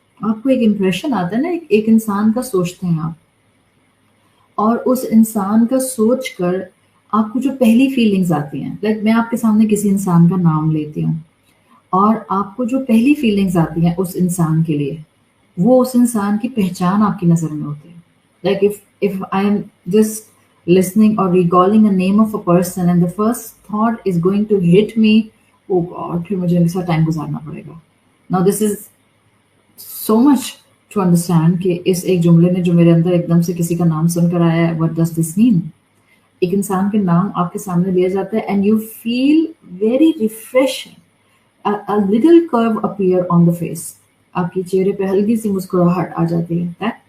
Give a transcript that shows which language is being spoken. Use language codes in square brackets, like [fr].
[hi] आपको एक इम्प्रेशन आता है ना, एक इंसान का सोचते हैं आप, और उस इंसान का सोच कर आपको जो पहली फीलिंग्स आती हैं, लाइक मैं आपके सामने किसी इंसान का नाम लेती हूँ और आपको जो पहली फीलिंग्स आती हैं उस इंसान के लिए, वो उस इंसान की पहचान आपकी नज़र में होती है। [en] like if I am just listening or recalling a name of a person and the first thought is going to hit me, oh God, [hi] फिर मुझे इनके साथ टाइम गुजारना पड़ेगा। [en] Now this is so much to understand [hi] कि इस एक जुमले ने जो मेरे अंदर एकदम से किसी का नाम सुनकर आया है, [en] what does this mean? [hi] एक इंसान के नाम आपके सामने लिया जाता है [en] and you feel very refreshing, a little curve appear on the face, [hi] आपके चेहरे पे हल्की सी मुस्कुराहट आ जाती है।